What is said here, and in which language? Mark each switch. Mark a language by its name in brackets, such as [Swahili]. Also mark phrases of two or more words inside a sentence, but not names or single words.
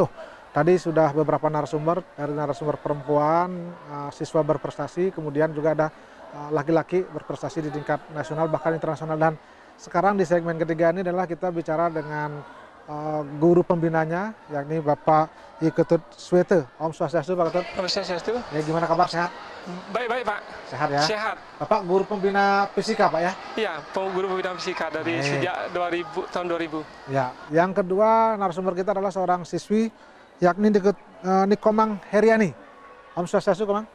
[Indonesian] Tadi sudah beberapa narasumber, dari narasumber perempuan, siswa berprestasi, kemudian juga ada laki-laki berprestasi di tingkat nasional bahkan internasional. Dan sekarang di segmen ketiga ini adalah kita bicara dengan guru pembinanya, yakni Bapak I Ketut Swete. [Sanskrit] Om Swastiastu Pak Ketut. Om Swastiastu. [Indonesian] Ya, gimana kabar, sehat? Baik-baik Pak. Sehat ya? Sehat. Bapak guru pembina fisika Pak ya? Iya, guru pembina fisika dari sejak tahun 2000. Ya, yang kedua narasumber kita adalah seorang siswi yakni Nikomang Heriani. [Sanskrit] Om Swastiastu Komang.